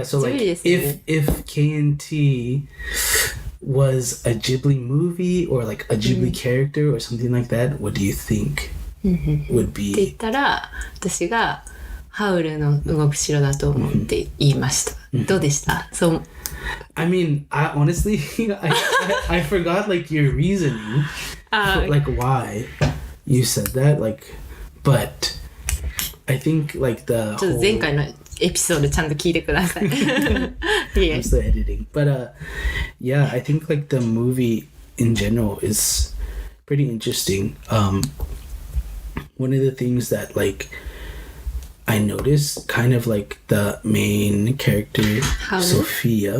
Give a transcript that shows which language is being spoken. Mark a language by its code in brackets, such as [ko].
[en] So like if K&T was a Ghibli movie or like a Ghibli character or something like that, what do you think would [ja] って言 [en] be? [ja] ったら私がハウルの動く城だと思って言いました、どうでしたそう [en] I mean, I honestly I forgot like your reasoning for, like why you said that, like, but I think like the [ja] ちょっと前回のエピソードちゃんと聞いてください [en] I'm still editing, but yeah, I think like the movie in general is pretty interesting. One of the things that like I noticed, kind of like the main character, Sophia.